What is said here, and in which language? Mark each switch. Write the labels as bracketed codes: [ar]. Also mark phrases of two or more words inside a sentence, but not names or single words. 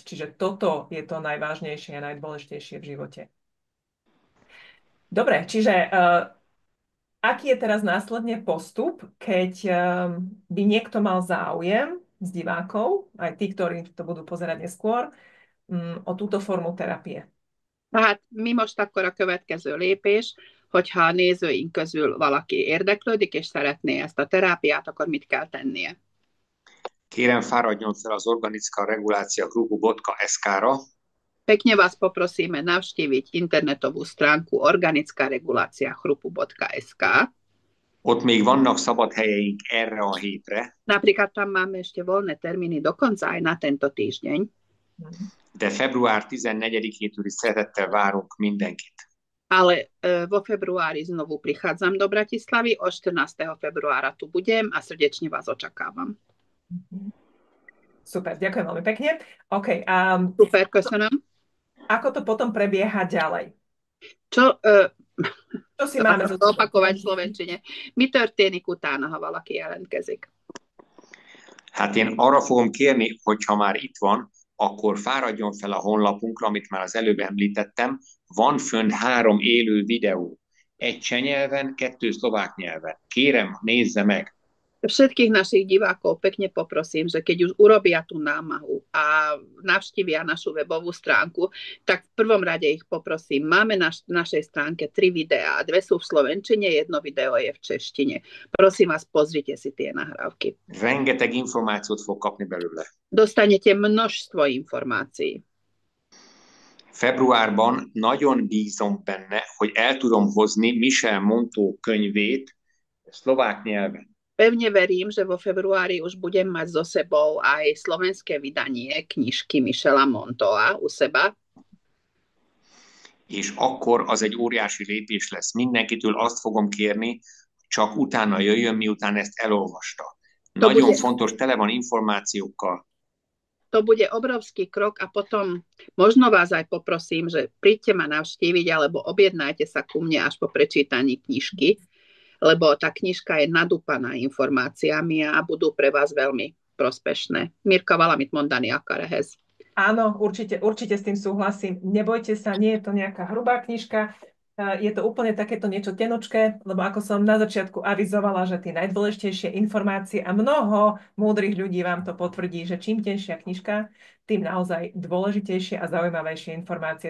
[sk] Čiže toto je to najvážnejšie a najdôležitejšie v živote. Dobre, čiže aký je teraz následne postup, keď by niekto mal záujem z divákov, aj tí, ktorí to budú pozerať neskôr, o túto formu terapie? [hu] Hát mi most akkor a következő lépés, hogyha a nézőink közül valaki érdeklődik és szeretné ezt a terápiát, akkor mit kell tennie? Kérem, fáradjon fel az Organická regulácia klubu.sk-ra. [sk] Pekne vás poprosíme navštíviť internetovú stránku Organická regulácia chrupu.sk. [hu] Ott még vannak szabad helyeink erre a hétre. [sk] Napríklad tam máme ešte voľné termíny dokonca aj na tento týždeň. [hu] De február 14-től is szeretettel várunk mindenkit. [sk] Ale vo februári znovu prichádzam do Bratislavy, od 14. februára tu budem a srdečne vás očakávam. Super, ďakujem veľmi pekne. OK, [hu] Super, köszönöm. [sk] Ako to potom prebieha ďalej? Čo si máme opakovať v slovenčine? [hu] Mi történik utána, ha valaki jelentkezik? Hát én arra fogom kérni, hogyha már itt van, akkor fáradjon fel a honlapunkra, amit már az előbb említettem. Van fönn 3 élő videó. 1 cseh nyelven, 2 szlovák nyelven. Kérem, nézze meg! [sk] Všetkých našich divákov pekne poprosím, že keď už urobia tú námahu a navštívia našu webovú stránku, tak v prvom rade ich poprosím. Máme na našej stránke 3 videá. 2 sú v slovenčine, 1 video je v češtine. Prosím vás, pozrite si tie nahrávky. [hu] Rengeteg információt fog kapni belőle. [sk] Dostanete množstvo informácií. [hu] Februárban nagyon bízom benne, hogy el tudom hozni Michel Montaux könyvét szlovák nyelven. [sk] Pevne verím, že vo februári už budem mať so sebou aj slovenské vydanie knižky Michela Montaugsa u seba. [hu] És akkor az egy óriási lépés lesz. Mindenkitől azt fogom kérni, csak utána jöjjön, miután ezt elolvasta. Nagyon fontos, tele van információkkal. [sk] To bude obrovský krok a potom možno vás aj poprosím, že príďte ma navštíviť alebo objednajte sa ku mne až po prečítaní knižky, lebo tá knižka je nadúpaná informáciami a budú pre vás veľmi prospešné. [hu] Mirka, valamit mondani akar ehhez? [sk] Áno, určite s tým súhlasím. Nebojte sa, nie je to nejaká hrubá knižka, je to úplne takéto niečo tenučké, lebo ako som na začiatku avizovala, že tie najdôležitejšie informácie a mnoho múdrych ľudí vám to potvrdí, že čím tenšia knižka, tým naozaj dôležitejšie a zaujímavejšie informácie.